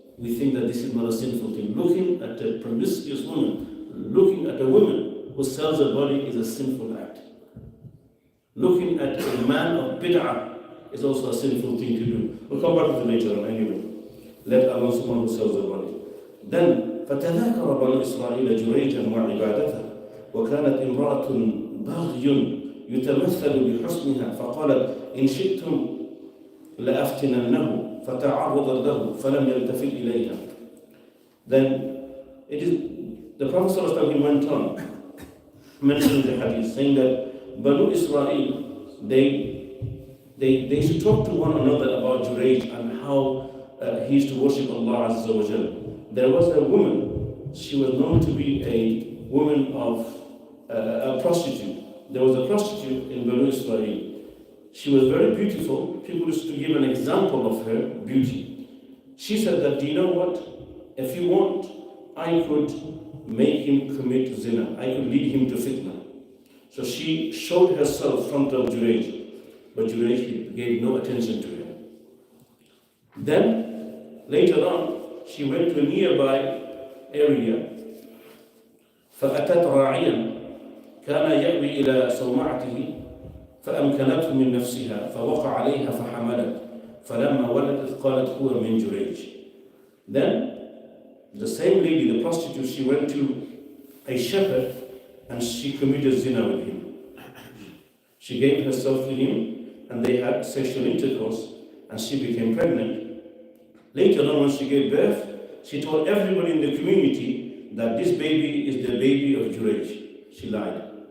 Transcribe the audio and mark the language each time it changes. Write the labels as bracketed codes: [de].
[en] We think that this is not a sinful thing. Looking at a promiscuous woman, looking at a woman who sells her body is a sinful act. Looking at a man of bid'ah is also a sinful thing to do. We'll come back to it later on anyway. Let alone someone who sells her body. Then, [ar] فَتَذَاكَرَ بَنُو إِسْرَائِيلَ جُرَيْجًا وَعِبَادَتَهُ وَكَانَتْ امْرَأَةٌ بَغْيٌ يتمثل بحسنها فقالت إن شئتم لأفتننه فتعرض له فلم يلتفت إليها. [en] Then it is the Prophet ﷺ went on mentioning the hadith saying that Banu Israel they should talk to one another about Jurayj and how he used to worship Allah Azza wa Jal. There was a woman, she was known to be a woman of a prostitute. There was a prostitute in Banu Israel. She was very beautiful. People used to give an example of her beauty. She said that, "Do you know what? If you want, I could make him commit zina. I could lead him to fitna." So she showed herself in front of Jurayj, but Jurayj gave no attention to her. Then, later on, she went to a nearby area. [ar] فَأَتَتْ رَاعِيًا كان يأوي إلى صومعته فأمكنته من نفسها فوقع عليها فحملت فلما ولدت قالت هو من جريج. [en] Then the same lady, the prostitute, she went to a shepherd and she committed zina with him. She gave herself to him and they had sexual intercourse and she became pregnant. Later on, when she gave birth, she told everybody in the community that this baby is the baby of Jurayj. She lied.